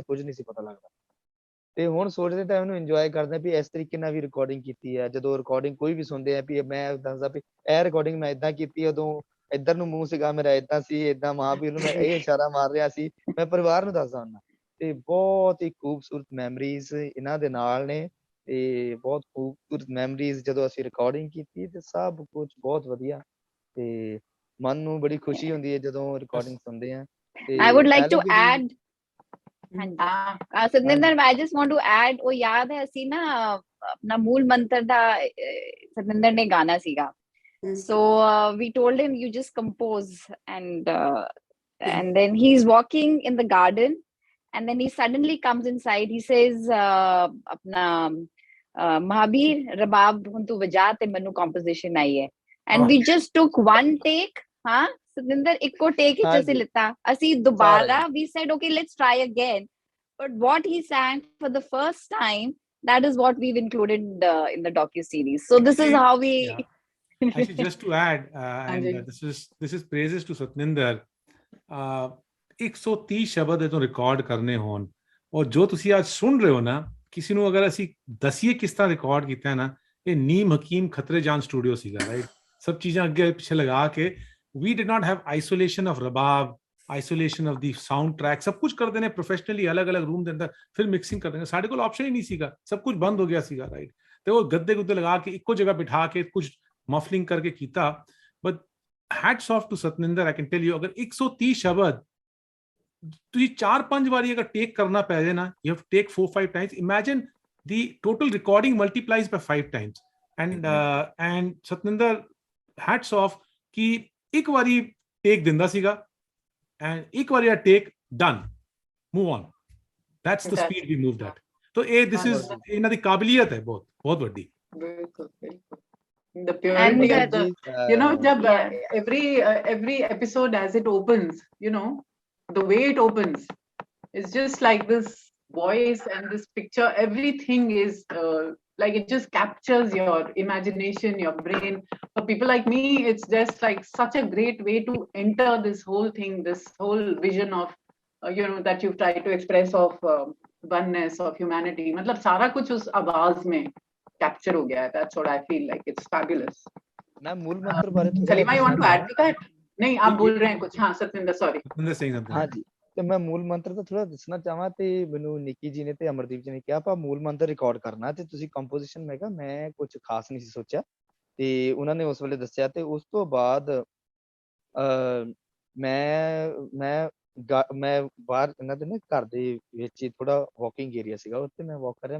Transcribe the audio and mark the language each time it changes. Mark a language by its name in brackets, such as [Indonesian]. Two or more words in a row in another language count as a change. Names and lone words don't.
[Punjabi] ਕੁਝ ਨਹੀਂ ਸੀ ਪਤਾ ਲੱਗਦਾ ਤੇ ਹੁਣ ਸੋਚਦੇ ਟਾਈਮ ਨੂੰ ਇੰਜੋਏ ਕਰਦੇ ਵੀ ਇਸ ਤਰੀਕੇ ਨਾਲ ਵੀ ਰਿਕਾਰਡਿੰਗ ਕੀਤੀ ਹੈ ਜਦੋਂ ਰਿਕਾਰਡਿੰਗ ਕੋਈ ਵੀ ਸੁਣਦੇ ਆ ਵੀ ਮੈਂ ਦੱਸਦਾ ਵੀ ਇਹ ਰਿਕਾਰਡਿੰਗ ਮੈਂ ਏਦਾਂ ਕੀਤੀ ਉਦੋਂ ਇੱਧਰ ਨੂੰ ਮੂੰਹ ਸੀਗਾ ਮੇਰਾ ਏਦਾਂ ਸੀ ਏਦਾਂ ਮਾਂ ਵੀ ਉਹਨੂੰ ਮੈਂ ਇਹ ਇਸ਼ਾਰਾ ਮਾਰ ਰਿਹਾ ਸੀ ਮੈਂ ਪਰਿਵਾਰ ਨੂੰ ਦੱਸਦਾ ਹੁੰਦਾ ਤੇ ਬਹੁਤ ਹੀ ਖੂਬਸੂਰਤ ਮੈਮਰੀਜ਼ ਇਹਨਾਂ ਦੇ ਨਾਲ ਨੇ ਤੇ ਬਹੁਤ ਖੂਬਸੂਰਤ ਮੈਮਰੀਜ਼ ਜਦੋਂ ਅਸੀਂ ਰਿਕਾਰਡਿੰਗ ਕੀਤੀ ਤੇ ਸਭ ਕੁਝ ਬਹੁਤ ਵਧੀਆ ਤੇ ਮਨ ਨੂੰ ਬੜੀ ਖੁਸ਼ੀ ਹੁੰਦੀ ਹੈ ਜਦੋਂ ਰਿਕਾਰਡਿੰਗ ਸੁਣਦੇ ਆ [English] I would like to allegory- add. Satninder, I just want to add, [Punjabi] ਵੋ ਯਾਦ ਹੈ ਅਸੀਂ ਨਾ ਅਪਨਾ ਮੂਲ ਮੰਤਰ ਦਾ ਸਤਨਿੰਦਰ ਨੇ ਗਾਣਾ ਸੀਗਾ. [English] So we told him, you just compose, and then he's walking in the garden, and then he suddenly comes inside. He says, [Punjabi] ਅਪਨਾ ਮਹਾਬੀਰ ਰਬਾਬ ਹੁਣ ਤੂ ਵਜਾ ਤੇ ਮੈਨੂੰ composition ਆਈ ਹੈ. [English] And we just took one take. [Punjabi] ਹਾਂ ਸਤਨਿੰਦਰ ਇੱਕੋ take ਹੀ ਜੈਸੇ ਲਿਤਾ. ਅਸੀਂ दोबारा [English] we said, okay, let's try again. But what he sang for the first time, that is what we've included in the docu-series. So this is how we... Yeah. Actually, just to add, and this is praises to Satninder. [Punjabi] 130 ਸ਼ਬਦ ਇਹ ਤੋਂ ਰਿਕਾਰਡ ਕਰਨੇ ਹੋਣ, ਔਰ ਜੋ ਤੁਸੀਂ ਅੱਜ ਸੁਣ ਰਹੇ ਹੋ ਨਾ, ਕਿਸੇ ਨੂੰ ਅਗਰ ਅਸੀਂ ਦਸੀਏ ਕਿਸ ਤਰ੍ਹਾਂ ਰਿਕਾਰਡ ਕੀਤਾ ਹੈ ਨਾ, ਇਹ ਨੀਮ ਹਕੀਮ ਖਤਰੇ ਜਾਨ ਸਟੂਡੀਓ ਸੀਗਾ, ਰਾਈਟ? ਸਭ ਚੀਜ਼ਾਂ ਅੱਗੇ ਪਿੱਛੇ ਲਗਾ ਕੇ, [English] we did not have isolation of rabab, isolation of the sound track, [Hindi] सब कुछ करते हैं प्रोफेशनली, अलग अलग रूम के अंदर फिर मिक्सिंग करते हैं. [Punjabi] ਸਾਡੇ ਕੋ ਔਪਸ਼ਨ ਹੀ ਨਹੀਂ ਸੀਗਾ, ਸਭ ਕੁਛ ਬੰਦ ਹੋ ਗਿਆ ਸੀਗਾ, ਰਾਈਟ? ਤੋ ਵੋ ਗੱਦੇ ਗੁੱਦੇ ਲਗਾ ਕੇ ਇੱਕੋ ਜਗ੍ਹਾ ਬਿਠਾ ਕੇ ਕੁਛ ਮਫਲਿੰਗ ਕਰਕੇ ਕੀਤਾ. [English] But hats off to Satninder. I can tell you, [Punjabi] ਅਗਰ 130 ਸ਼ਬਦ ਤੁਸੀਂ 4-5 ਵਾਰੀ ਅਗਰ ਟੇਕ ਕਰਨਾ ਪੈ ਜਾਏ ਨਾ, [English] you have to take 4-5 times. Imagine the total recording multiplies by 5 times. And Satninder, hats off [Punjabi] ਕਿ ਇੱਕ ਵਾਰੀ ਟੇਕ ਦਿੰਦਾ ਸੀਗਾ, and ਇੱਕ ਵਾਰੀ ਟੇਕ [English] done, move on. That's the speed we moved at. So this is [Punjabi] ਇਹਨਾਂ ਦੀ ਕਾਬਲੀਅਤ ਹੈ ਬਹੁਤ ਬਹੁਤ ਵੱਡੀ. ਬਿਲਕੁਲ ਬਿਲਕੁਲ. [English] The purity of the, you know, jab every episode as it opens, you know, the way it opens is just like this voice and this picture, everything is like it just captures your imagination, your brain. For people like me, it's just like such a great way to enter this whole thing, this whole vision of you know, that you've tried to express of oneness, of humanity. [Hindi] मतलब सारा कुछ उस आवाज में capture हो गया है. [English] That's what I feel like. It's fabulous. [Punjabi] ਮੈਂ ਮੂਲ ਮੰਤਰ ਬਾਰੇ [English] Salima, you want to add to that? [Hindi] नहीं, आप बोल रहे हैं कुछ. हाँ, सतविंदर, [English] sorry. सतविंदर saying something. [Punjabi] ਹਾਂ ਜੀ, ਤੇ ਮੈਂ ਮੂਲ ਮੰਤਰ ਤਾਂ ਥੋੜਾ ਦੱਸਣਾ ਚਾਹਾਂ, ਤੇ ਮੈਨੂੰ ਨਿੱਕੀ ਜੀ ਨੇ ਤੇ ਅਮਰਦੀਪ ਜੀ ਨੇ ਕਿਹਾ ਆਪਾਂ ਮੂਲ ਮੰਤਰ ਰਿਕਾਰਡ ਕਰਨਾ ਤੇ ਤੁਸੀਂ ਕੰਪੋਜੀਸ਼ਨ, ਮੈਂ ਕਿਹਾ ਮੈਂ ਕੁਝ ਖਾਸ ਨਹੀਂ ਸੀ ਸੋਚਿਆ, ਤੇ ਉਹਨਾਂ ਨੇ ਉਸ ਵੇਲੇ ਦੱਸਿਆ. ਤੇ ਉਸ ਤੋਂ ਬਾਅਦ ਮੈਂ ਬਾਹਰ ਇਹਨਾਂ ਦੇ ਨਾ ਘਰ ਦੇ ਵਿੱਚ ਹੀ ਥੋੜਾ ਵਾਕਿੰਗ ਏਰੀਆ ਸੀਗਾ, ਉੱਥੇ ਮੈਂ ਵਾਕ ਕਰ ਰਿਹਾ.